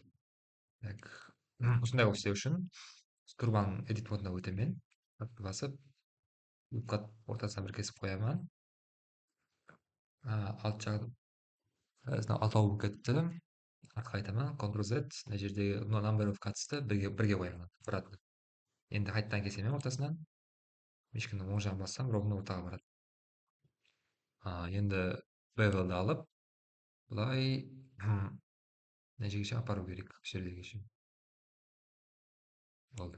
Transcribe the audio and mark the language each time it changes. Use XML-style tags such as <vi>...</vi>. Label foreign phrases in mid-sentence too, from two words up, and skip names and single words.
<kk>Так, осындай болып істеу үшін трубаның edit модына өтемін. Басып, ортасына бір кесіп қоямын. Алт жағын алтау болып кетті. Артқа қайтамын. Ctrl-Z. Мына жердегі</kk> <en>number of cuts'ты</en> <kk>бірге қоямын. Обратно. Енді қайтадан кесемін ортасынан. Мишканың оң жағын бассам, ровно ортаға барады. Енді bevel'ды алып, бұлай мына жерге шейін апару керек. Осы жерге шейін. Болды.</kk>